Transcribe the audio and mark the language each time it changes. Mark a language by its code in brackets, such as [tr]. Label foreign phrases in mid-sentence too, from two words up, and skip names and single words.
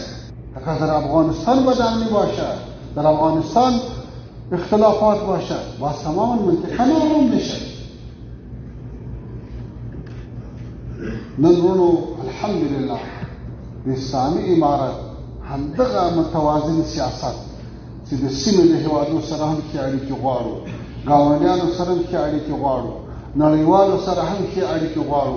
[fa] اگر در افغانستان بدن می باشد، در افغانستان اختلافات باشد، باز تماما منطقه نارم میشه. [ps] نن ورونو الحمدلله د اسلامي امارت همدغه متوازن سیاست چې د سیمې د هېوادو سره هم ښې اړیکې غواړو، ګاونډیانو سره هم ښې اړیکې غواړو، نړیوالو سره هم ښې اړیکې غواړو.